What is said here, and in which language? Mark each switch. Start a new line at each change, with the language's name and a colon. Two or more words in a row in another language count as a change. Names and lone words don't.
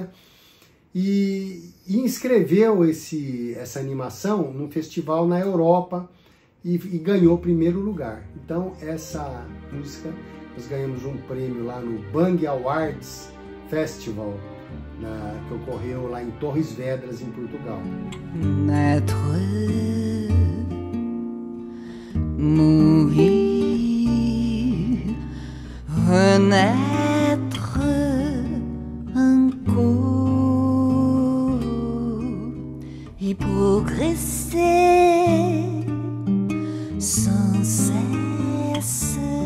Portuguese: E inscreveu essa animação num festival na Europa e ganhou o primeiro lugar. Então essa música, nós ganhamos um prêmio lá no Bang Awards Festival, que ocorreu lá em Torres Vedras, em Portugal.
French: Naître, mourir, renaître encore et progresser sans cesse,